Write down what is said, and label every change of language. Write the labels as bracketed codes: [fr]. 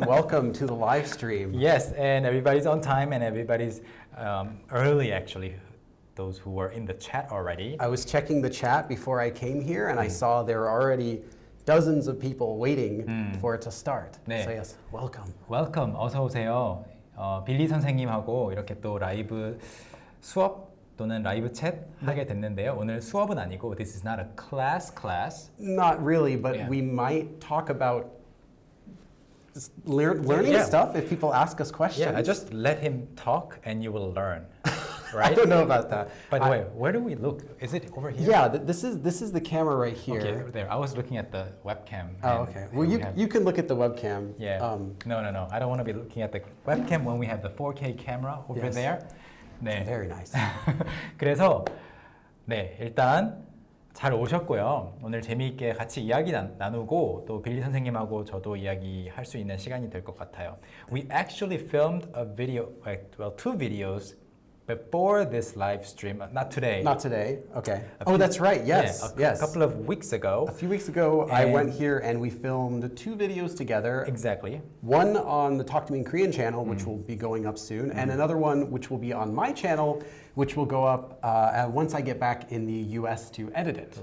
[en] Welcome to the live stream. Yes, and everybody's on time and everybody's early, actually. Those who were in the chat already. I was checking the chat before I came here, and I saw there were already dozens of people waiting for it to start. [ko] 네. [en] So yes, welcome. Welcome. [ko] 어서 오세요. 빌리 선생님하고 이렇게 또 라이브 수업 또는 라이브 챗 하게 됐는데요. 오늘 수업은 아니고 [en] this is not a class. Not really, but we might talk about learning stuff if people ask us questions. Yeah, I just let him talk and you will learn. Right? I don't know about that. By the way, where do we look? Is it over here? Yeah, this is the camera right here. Okay, there. I was looking at the webcam. Oh, okay. Well, you can look at the webcam. Yeah. No. I don't want to be looking at the webcam when we have the 4K camera over there. [ko] 네. [en] Very nice. [ko] 그래서 네, 일단 잘 오셨고요. 오늘 재미있게 같이 이야기 나누고 또 빌리 선생님하고 저도 이야기할 수 있는 시간이 될 것 같아요. [en] We actually filmed a video, two videos before this live stream. Not today. Not today. Okay. That's right. Yes. A couple of weeks ago. A few weeks ago, I went here and we filmed 2 videos together. Exactly. One on the Talk to Me in Korean channel, which will be going up soon, and another one which will be on my channel, which will go up once I get back in the US to edit it.